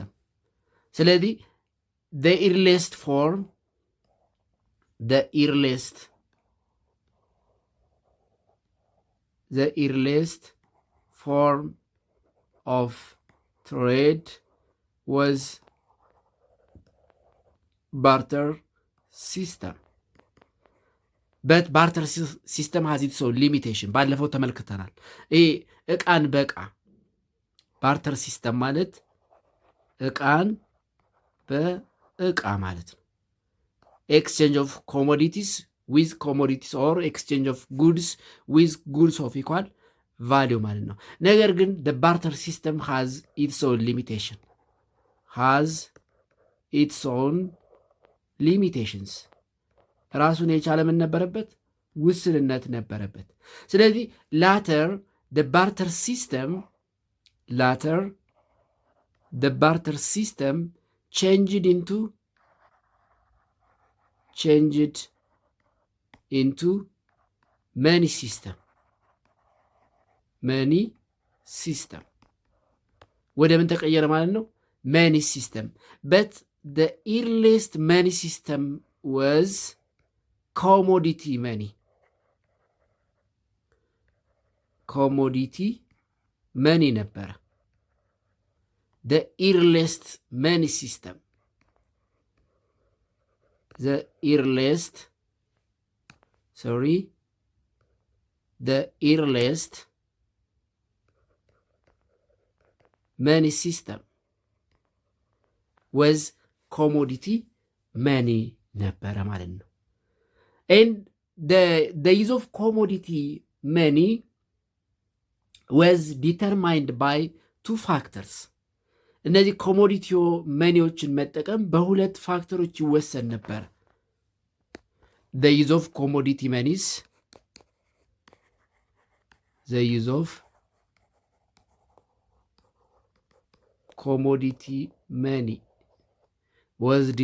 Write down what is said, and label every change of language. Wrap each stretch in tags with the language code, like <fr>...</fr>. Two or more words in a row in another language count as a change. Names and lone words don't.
<en>ስለዚህ the earliest form of trade was barter system. But barter system has its own limitation።</en> <am>ባለፈው ተመልክተናል። ይሄ እቃን በእቃ</am> <en>barter system</en> <am>ማለት እቃን በእቃ ማለት ነው።</am> <en>exchange of commodities with commodities or exchange of goods with goods of equal value</en> <am>ማለት ነው። ነገር ግን</am> <en>the barter system has its own limitations።</en> <am>ራሱን የቻለ ምን ነበረበት? ውስንነት ነበረበት። ስለዚህ</am> <en>later the barter system changed into money system</en> <am>ወደ ምን ተቀየረ ማለት ነው?</am> <en>money system. But the earliest money system was commodity money ነበረ the earliest money system. the earliest money system was commodity money</en> <am>ነበረ ማለት ነው።</am> <en>And the use of commodity money was determined by two factors.</en> <am>እነዚህ ኮሞዲቲ መኒዎችን መጠቀም በሁለት ፋክተሮች ይወሰን ነበር።</am> <en>the use of commodity monies was</en>